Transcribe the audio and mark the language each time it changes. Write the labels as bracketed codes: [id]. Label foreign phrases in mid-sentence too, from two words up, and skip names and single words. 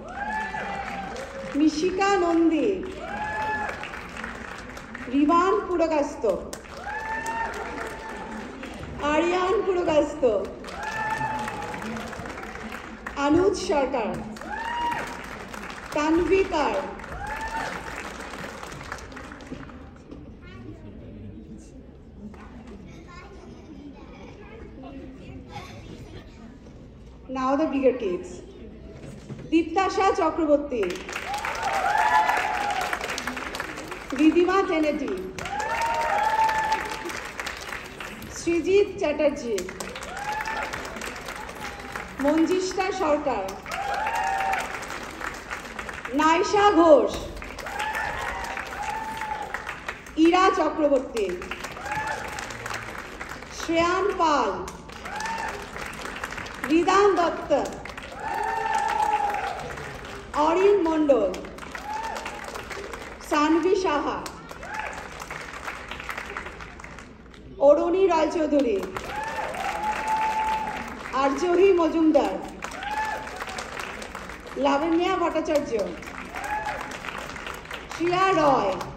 [bn] মিশিকা নন্দী, রিভান পুরকাস্ত, আরিয়ান পুরকাস্ত, অনুজ সরকার, তানভি কার, [en] now the bigger kids. [bn] Diptasha Chakraborty, Ridhima Kennedy, Srijit Chatterjee, Monjishta Sarkar, Naisha Ghosh, Ira Chakraborty, Shreyan Pal, রিদান দত্ত, অরিন মণ্ডল, সানভি সাহা, অরুণী রায়চৌধুরী, আর্যহী মজুমদার, লাবণ্যা ভট্টাচার্য, শ্রিয়া রয়,